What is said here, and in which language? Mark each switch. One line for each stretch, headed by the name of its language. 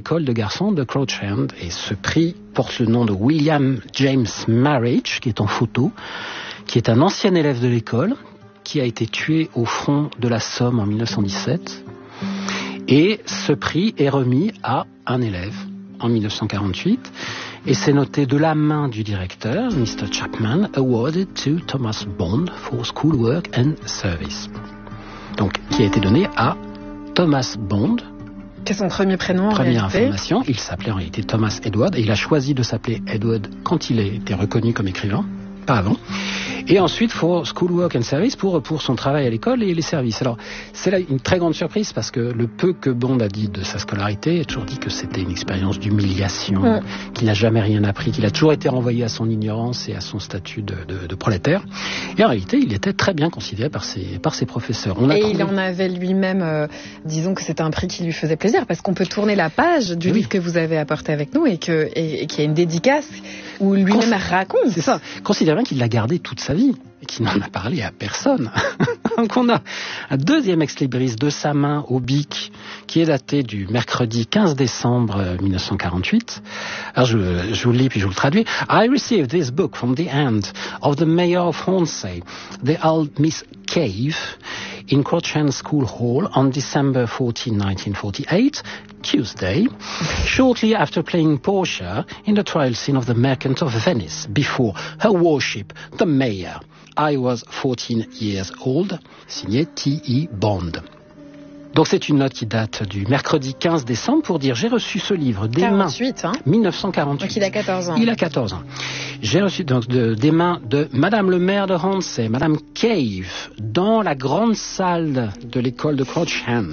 French: l'école de garçons de Crouch End. Et ce prix porte le nom de William James Marriage, qui est en photo, qui est un ancien élève de l'école, qui a été tué au front de la Somme en 1917. Et ce prix est remis à un élève en 1948. Et c'est noté de la main du directeur, Mr.
English: Chapman, awarded to Thomas Bond for schoolwork and service.
French: Donc, qui a été donné à Thomas Bond. C'est son premier prénom. Première information, il s'appelait en réalité Thomas Edward. Et il a choisi de s'appeler Edward quand il a été reconnu comme écrivain, pas avant. Et ensuite,
English: for schoolwork and service,
French: pour son travail à l'école et les services. Alors, c'est là une très grande surprise, parce que le peu que Bond a dit de sa scolarité, il a toujours dit que c'était une expérience d'humiliation, qu'il n'a jamais rien appris, qu'il a toujours été renvoyé à son ignorance et à son statut de prolétaire. Et en réalité, il était très bien considéré par ses professeurs. Il en avait lui-même, disons que c'était un prix qui lui faisait plaisir, parce qu'on peut tourner la page du livre que vous avez apporté avec nous et qu'il y a une dédicace où lui-même raconte. C'est ça. Considère bien qu'il l'a gardé toute sa vie et qu'il n'en a parlé à personne. Donc on a un deuxième ex-libris de sa main au Bic qui est daté du mercredi 15 décembre 1948. Alors je vous le lis puis je vous le traduis.
English: I received this book from the hand of the mayor of Hornsey, the old Miss Cave, in Crouch End School Hall on December 14, 1948. Tuesday, shortly after playing Portia in the trial scene of the Merchant of Venice before her worship, the mayor. I was 14 years old.
French: Signé
English: T.E. Bond.
French: Donc c'est une note qui date du mercredi 15 décembre pour dire j'ai reçu ce livre des 48, mains. Hein 1948. Donc il a 14 ans. Il a 14 ans. J'ai reçu donc des mains de Madame le maire de Hornsey, Madame Cave, dans la grande salle de l'école de Crouch End.